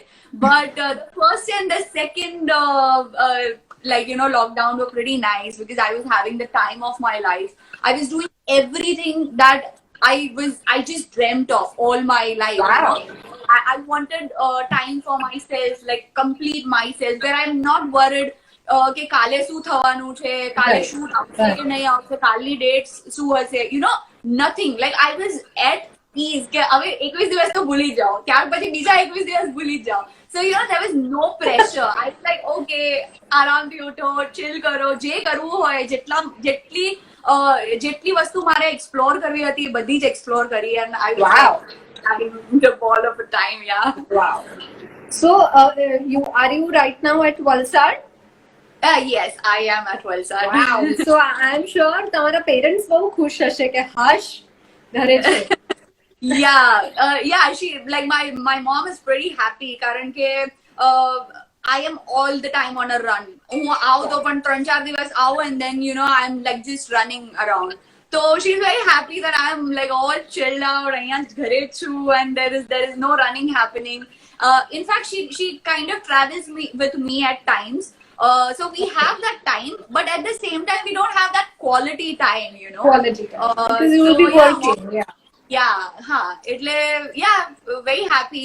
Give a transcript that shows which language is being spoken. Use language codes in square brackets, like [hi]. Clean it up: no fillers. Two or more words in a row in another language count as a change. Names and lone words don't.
[en] But the first and the second, lockdown were pretty nice because I was having the time of my life. I was doing everything that I just dreamt of all my life. Wow. I wanted time for myself, like complete myself, where I'm not worried [gu] કે કાલે શું થવાનું છે, કાલે શું આવશે કે નહીં આવશે, કાલની ડેટ્સ શું હશે, [en] nothing. Like, I was at peace [gu] કે હવે 21 દિવસ તો ભૂલી જાઓ, ત્યાર પછી બીજા 21 દિવસ ભૂલી જાઓ. [en] So, there was no pressure. I was like, [gu] okay, આરામથી ઉઠો, chill કરો, જે કરવું હોય, જેટલી વસ્તુ મારે એક્સપ્લોર કરવી હતી બધી જ એક્સપ્લોર કરી. [en] And I was having the ball of a time. Wow. So are you right now at Valsad? Yes, I am at Valsad. Wow. So I am sure [gu] તમારા પેરેન્ટ્સ બહુ ખુશ હશે કે હર્ષ ઘરે છે. [en] Yeah, she, like, my mom is pretty happy કારણ કે I am all the time on a run. [gu] હું આવું તો પણ 3-4 દિવસ આવું [en] and then I'm like just running around. So she's very happy that I'm like all chilled out, [gu] અહીંયા ઘરે છું, [en] and there is no running happening. In fact, she kind of travels with me at times. So we have that time, but at the same time we don't have that quality time, Quality time. Because you will be working. Very happy.